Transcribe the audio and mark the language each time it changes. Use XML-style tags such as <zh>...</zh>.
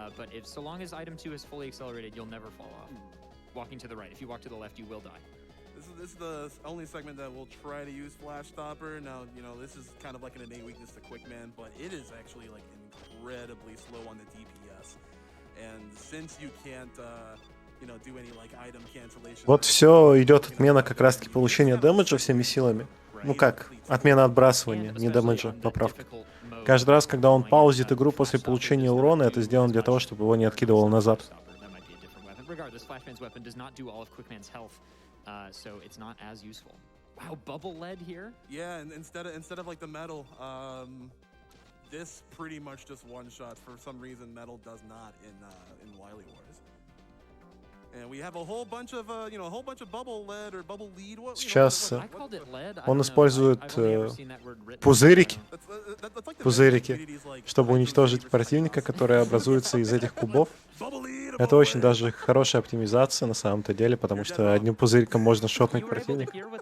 <en>But if so long as item 2 is fully accelerated, you'll never fall off. Walking to the right. If you walk to the left, you will die. This is the only segment that will try to use Flash Stopper. Now, you know, this is kind of like an innate weakness to Quickman, but it is actually like incredibly slow on the DPS. And since you can't, you know, do any like item cancellation.</en> <ru>Вот все идет отмена как раз-таки получения дэмэджа всеми силами. Ну как, отмена отбрасывания, не дэмэджа, поправка. Каждый раз, когда он паузит игру после получения урона, это сделано для того, чтобы его не откидывало назад.</ru> <en>Regardless, Flashman's weapon does not do all of Quickman's health, so it's not as useful. Wow, bubble lead here? Yeah, and instead of like the metal, this pretty much just one shots. For some reason, metal does not in Wily Wars. And we have a whole bunch of you know, a whole bunch of bubble lead or bubble lead.</en> <ru>Сейчас</ru> <en>I called it lead.</en> <ru>он использует пузырики, чтобы уничтожить противника, который образуется из этих кубов. Это очень даже хорошая оптимизация на самом-то деле, потому что одним пузыриком можно шотнуть противника.</ru>